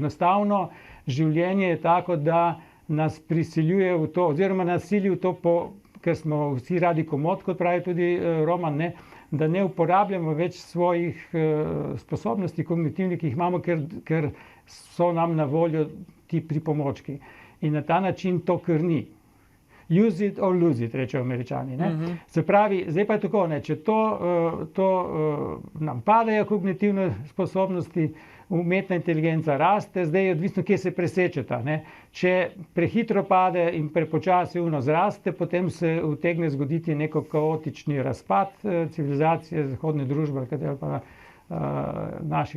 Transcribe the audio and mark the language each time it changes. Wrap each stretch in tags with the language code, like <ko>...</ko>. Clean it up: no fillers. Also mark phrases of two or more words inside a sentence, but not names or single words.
<sl>Enostavno, življenje je tako, da nas prisiljuje v to, oziroma nas sili v to, ker smo vsi radi komot, kot pravi tudi Roman, da ne uporabljamo več svojih sposobnosti kognitivnih, ki jih imamo, ker so nam na voljo ti pripomočki. In na ta način to krni.</sl> <en>use it or lose it,</en> <sl>rečejo Američani. Se pravi, zdaj pa je tako, ne, če nam padajo kognitivne sposobnosti, umetna inteligenca raste, zdaj je odvisno, kje se presečeta. Ne. Če prehitro pade in prepočasi zraste, potem se utegne zgoditi neko kaotični razpad civilizacije, zahodne družbe ali pa naših</sl>